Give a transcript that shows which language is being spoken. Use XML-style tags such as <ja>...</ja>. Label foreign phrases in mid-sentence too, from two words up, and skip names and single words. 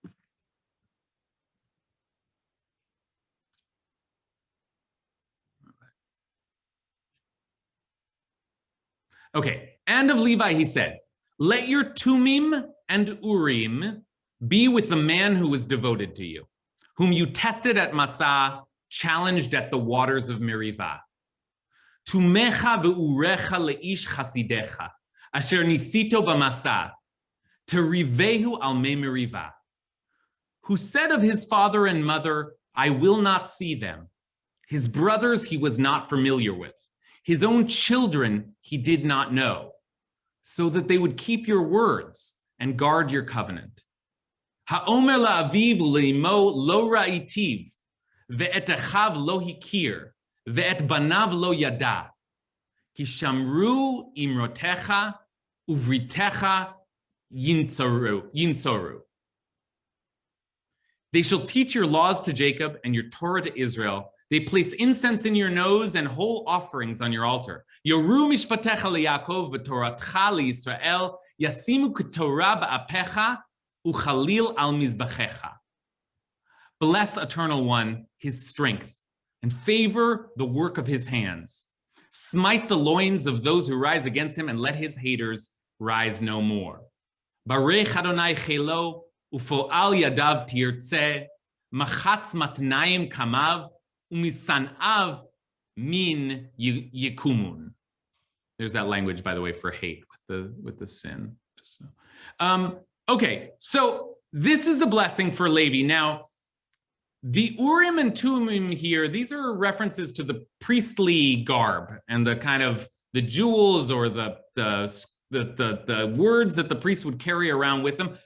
<en>Okay, and of Levi he said, let your Tumim and Urim be with the man who was devoted to you, whom you tested at Massah, challenged at the waters of Meriva.</en> <he>תומיך ואוריך לאיש חסידך אשר נסיתו במסה תריבהו על מי מריבה,</he> <en>who said of his father and mother, I will not see them. His brothers he was not familiar with. His own children he did not know, so that they would keep your words and guard your covenant.</en> <he>האמר לאביו ולאמו לא ראיתיו ואת אחיו לא הכיר ואת בניו לא ידע כי שמרו אמרתך ובריתך ינצרו.</he> <en>They shall teach your laws to Jacob and your Torah to Israel. They place incense in your nose and whole offerings on your altar.</en> <he>יורו משפטיך ליעקב ותורתך לישראל ישימו קטורה באפך וכליל על מזבחך.</he> <en>Bless, Eternal One, his strength, and favor the work of his hands. Smite the loins of those who rise against him, and let his haters rise no more.</en> <he>ברך יהוה חילו ופעל ידיו תרצה מחץ מתנים קמיו ומשנאיו מן יקומון.</he> <en>There's that language, by the way, for hate with the sin. Just so. Okay, so this is the blessing for Levi. Now, the Urim and Tumim here, these are references to the priestly garb and the kind of the jewels or the words that the priests would carry around with them.</en>